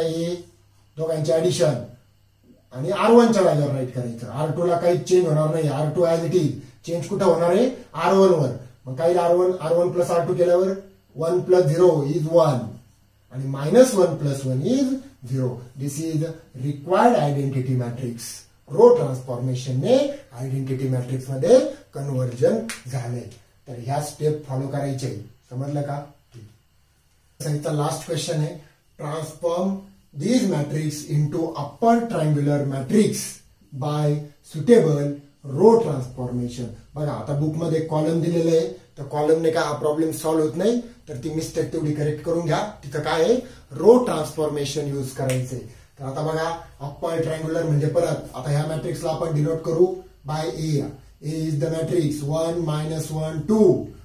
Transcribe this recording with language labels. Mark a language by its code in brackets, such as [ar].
[mr] हे दोघांचे ऍडिशन आणि R1 च्या जागेवर राईट करायचं. R2 ला काही चेंज होणार नाही. R2 as it is. Change कुठं होणार आहे? R1 वर. मग काय? R1 + R2 केल्यावर 1 + 0 इज 1 आणि -1 + 1 is 0. [en] This is required identity matrix. [mr] Row ट्रान्सफॉर्मेशनने identity matrix मध्ये कन्व्हर्जन झाले. तर ह्या स्टेप फॉलो करायचे. समजलं का? लास्ट क्वेश्चन आहे. [en] Transform these matrix into upper triangular matrix by suitable row transformation. [mr] बघा आता बुक मध्ये कॉलम दिलेलं आहे, तर कॉलमने काय हा प्रॉब्लेम सॉल्व्ह होत नाही, तर ती मिस्टेक तेवढी करेक्ट करून घ्या. तिथं काय आहे? रो ट्रान्सफॉर्मेशन यूज करायचंय. तर आता बघा अप्पर ट्रायंग्युलर म्हणजे परत आता ह्या मॅट्रिक्सला आपण डिनोट करू bye A. [en] A is the matrix [mr] 1 - 1 2